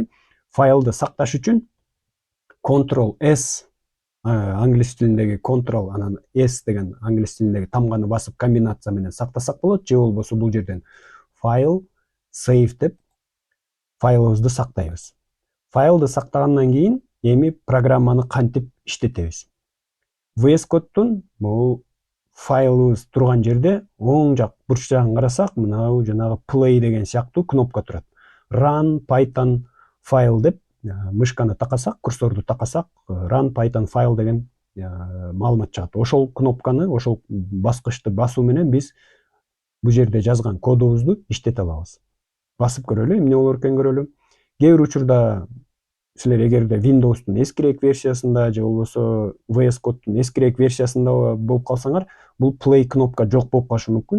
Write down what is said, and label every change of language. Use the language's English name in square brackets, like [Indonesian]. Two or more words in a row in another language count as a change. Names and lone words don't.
[Kyrgyz] Файлды сакташ үчүн Ctrl+S англис тилиндеги Ctrl анан S деген англис тилиндеги тамганы басып комбинация менен сактасак болот, же болбосо бул жерден File, Save деп файлыбызды сактайбыз. Файлды сактагандан кийин эми программаны кантип иштетебиз? VS Code'дун бул файлыбыз турган жерде оң жак бурч жагын карасак, мына жанагы play деген сыяктуу кнопка турат. [English] Run Python file [Kyrgyz] деп мышканы такасак, курсорду такасак, [English] Run Python file [Kyrgyz] деген маалымат чыгат. Ошол кнопканы, ошол баскычты басуу менен биз бул жерде жазган кодубузду иштете алабыз. Басып көрөлү, эмне болор экен көрөлү. Кээ бир учурда силер эгерде Windows'тун эскирээк версиясында же болбосо VS Code'дун эскирээк версиясында болуп калсаңар, бул play кнопка жок болуп калышы мүмкүн.